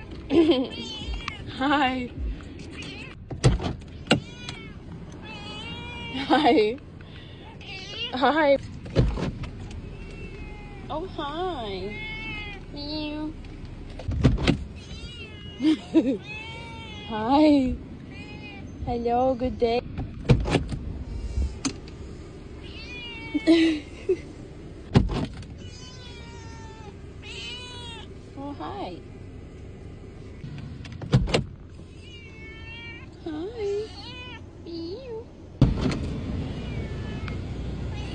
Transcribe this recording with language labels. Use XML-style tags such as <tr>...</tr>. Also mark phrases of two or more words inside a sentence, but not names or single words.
<en>Hi. Hi. Hi. Oh, hi. Meow. Hi. Hello, good day. Oh, hi. Hi. Meow. Hi.</en>